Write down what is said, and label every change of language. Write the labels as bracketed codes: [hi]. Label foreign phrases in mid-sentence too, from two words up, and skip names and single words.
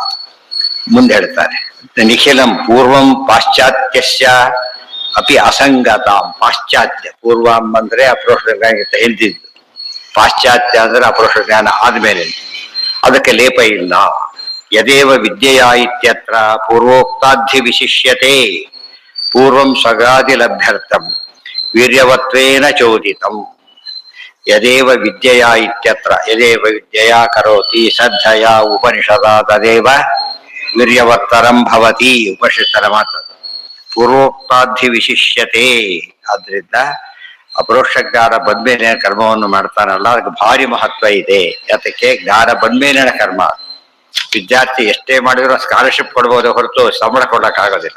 [kn] ಮುಂದೆ ಹೇಳ್ತಾರೆ [sa] ನಿಖಿಲಂ ಪೂರ್ವಂ ಪಾಶ್ಚಾತ್ಯಸ್ಯ ಅಪಿ ಅಸಂಗತ. [kn] ಪಾಶ್ಚಾತ್ಯ, ಪೂರ್ವಂ ಅಂದ್ರೆ ಅಪರೋಕ್ಷ ಜ್ಞಾನಕ್ಕಿಂತ ಹಿಂದಿದ್ದು, ಪಾಶ್ಚಾತ್ಯ ಅಂದ್ರೆ ಅಪರೋಕ್ಷ ಜ್ಞಾನ ಆದ್ಮೇಲೆ, ಅದಕ್ಕೆ ಲೇಪ ಇಲ್ಲ. [sa] ಯದೇವ ವಿದ್ಯೆಯ ಇತ್ಯತ್ರ ಪೂರ್ವೋಕ್ತಾಧಿ ವಿಶಿಷ್ಯತೆ. ಪೂರ್ವಂ ಸ್ವಗಾದಿ ಲಭ್ಯರ್ಥಂ ವೀರ್ಯವತ್ವೇನ ಚೋದಿತಂ. ಯದೇವ ವಿದ್ಯೆಯ ಇತ್ಯತ್ರ, ಯದೇವ ವಿದ್ಯೆಯ ಕರೋತಿ ಶ್ರದ್ಧೆಯ ಉಪನಿಷದ ತದೇವ ವೀರ್ಯವತ್ತರಂ ಭವತಿ. [kn] ಉಪನಿಷತ್ತರ ಮಾತು [sa] ಪೂರ್ವೋಕ್ತಾಧಿ ವಿಶಿಷ್ಯತೆ. [kn] ಆದ್ರಿಂದ ಅಪರೋಕ್ಷ ಜ್ಞಾನ ಬಂದ್ಮೇಲೆ ಕರ್ಮವನ್ನು ಮಾಡ್ತಾನಲ್ಲ, ಅದಕ್ಕೆ ಭಾರಿ ಮಹತ್ವ ಇದೆ. ಯಾತಕ್ಕೆ? ಜ್ಞಾನ ಬಂದ್ಮೇಲಿನ ಕರ್ಮ. ವಿದ್ಯಾರ್ಥಿ ಎಷ್ಟೇ ಮಾಡಿದ್ರು ಸ್ಕಾಲರ್ಶಿಪ್ ಕೊಡ್ಬೋದು ಹೊರತು ಸಂಬಳ ಕೊಡಕ್ ಆಗೋದಿಲ್ಲ.